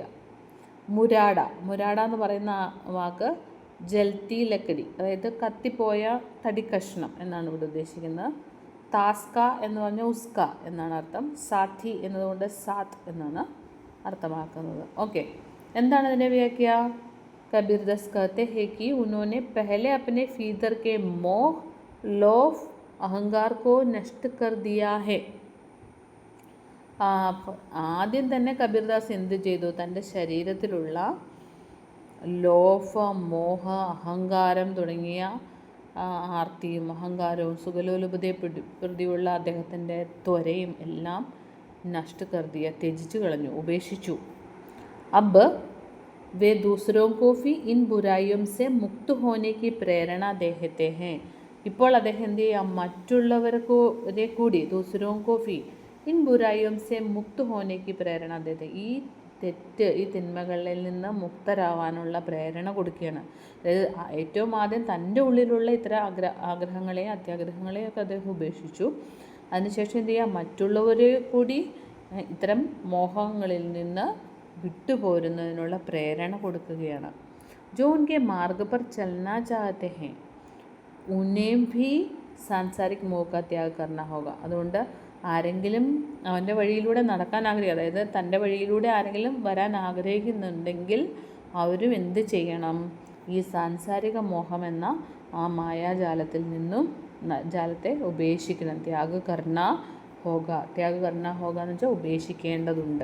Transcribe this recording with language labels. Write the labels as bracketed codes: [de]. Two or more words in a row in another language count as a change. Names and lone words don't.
[ml] മുരാട എന്ന് പറയുന്ന വാക്ക് [hi] जलती लकड़ी, [ml] അതായത് കത്തിപ്പോയ തടിക്കഷ്ണം എന്നാണ് ഇവിടെ ഉദ്ദേശിക്കുന്നത്. താസ്ക എന്ന് പറഞ്ഞാൽ ഉസ്ക എന്നാണ് അർത്ഥം. സാത്തി എന്നതുകൊണ്ട് സാത്ത് എന്നാണ് അർത്ഥമാക്കുന്നത്. ഓക്കെ, എന്താണ് ഇതിൻ്റെ വ്യാഖ്യ? [hi] കബീർദാസ് कहते हैं कि उन्होंने पहले अपने भीतर के मोह लोभ अहंकार को नष्ट कर दिया है. [ml] ആദ്യം തന്നെ കബീർദാസ് എന്ത് ചെയ്തു? തൻ്റെ ശരീരത്തിലുള്ള ലോഭ, മോഹ, അഹങ്കാരം തുടങ്ങിയ ആർത്തിയും അഹങ്കാരവും സുഖലോലുപതയെ പ്രതിയുള്ള അദ്ദേഹത്തിൻ്റെ ത്വരയും എല്ലാം [hi] नष्ट कर दिया, [ml] ത്യജിച്ചു കളഞ്ഞു, ഉപേക്ഷിച്ചു. [hi] अब वे दूसरों को भी इन बुराइयों से मुक्त होने की प्रेरणा देते हैं. [ml] ഇപ്പോൾ അദ്ദേഹം എന്ത് ചെയ്യാം? മറ്റുള്ളവരെ കൂടി [hi] ദൂസരോं को भी इन बुराइयों से मुक्त होने की प्रेरणा देते. [ml] ഈ തിന്മകളിൽ നിന്ന് മുക്തരാവാനുള്ള പ്രേരണ കൊടുക്കുകയാണ്. അതായത് ഏറ്റവും ആദ്യം തൻ്റെ ഉള്ളിലുള്ള ഇത്തരം ആഗ്രഹങ്ങളെയും അത്യാഗ്രഹങ്ങളെയും ഒക്കെ അദ്ദേഹം ഉപേക്ഷിച്ചു. അതിനുശേഷം എന്ത് ചെയ്യുക? മറ്റുള്ളവരെ കൂടി ഇത്തരം മോഹങ്ങളിൽ നിന്ന് വിട്ടുപോരുന്നതിനുള്ള പ്രേരണ കൊടുക്കുകയാണ്. [hi] जो उनके मार्ग पर चलना चाहते हैं उन्हें भी सांसारिक मोह का त्याग करना होगा. [ml] അതുകൊണ്ട് ആരെങ്കിലും അവൻ്റെ വഴിയിലൂടെ നടക്കാൻ അതായത് തൻ്റെ വഴിയിലൂടെ ആരെങ്കിലും വരാൻ ആഗ്രഹിക്കുന്നുണ്ടെങ്കിൽ അവരും എന്ത് ചെയ്യണം? ഈ സാംസാരിക മോഹം എന്ന ആ മായാജാലത്തിൽ നിന്നും ജാലത്തെ ഉപേക്ഷിക്കണം. [hi] त्याग करना होगा [ml] എന്ന് വെച്ചാൽ ഉപേക്ഷിക്കേണ്ടതുണ്ട്.